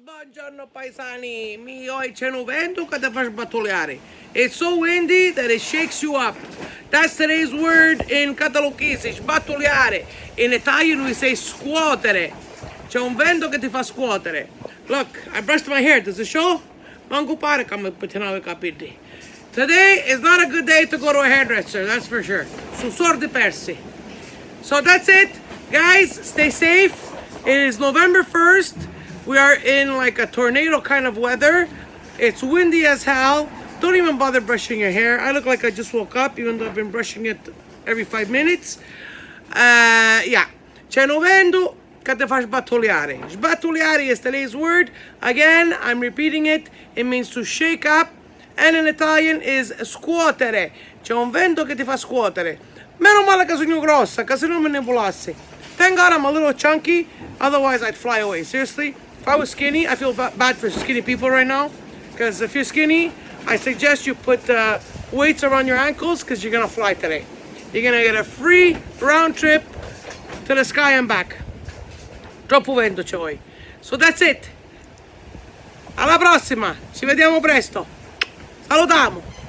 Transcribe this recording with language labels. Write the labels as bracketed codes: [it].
[it] Buongiorno paesani, oi c'è un vento che ti fa sbattoleare. [en] It's so windy that it shakes you up. That's today's word in catalogese, sbattoleare. In Italian we say scuotere. [it] C'è un vento che ti fa scuotere. [en] Look, I brushed my hair, does it show? [it] Manco pare che mi pettinavo I capelli. [en] Today is not a good day to go to a hairdresser, that's for sure. [it] Sono sordi persi. [en] So that's it. Guys, stay safe. It is November 1st. We are in like a tornado kind of weather. It's windy as hell. Don't even bother brushing your hair. I look like I just woke up, even though I've been brushing it every 5 minutes. Yeah. [it] C'è un vento che ti fa sbattoleare. [en] Sbattoleare is today's word. Again, I'm repeating it. It means to shake up. And in Italian is scuotere. [it] C'è un vento che ti fa scuotere. Meno male che sono grossa, che se non me ne volassi. [en] Thank God I'm a little chunky. Otherwise, I'd fly away. Seriously. If I was skinny, I feel bad for skinny people right now. Because if you're skinny, I suggest you put weights around your ankles because you're going to fly today. You're going to get a free round trip to the sky and back. [it] Troppo vento c'è voi. [en] So that's it. [it] Alla prossima. Ci vediamo presto. Salutiamo.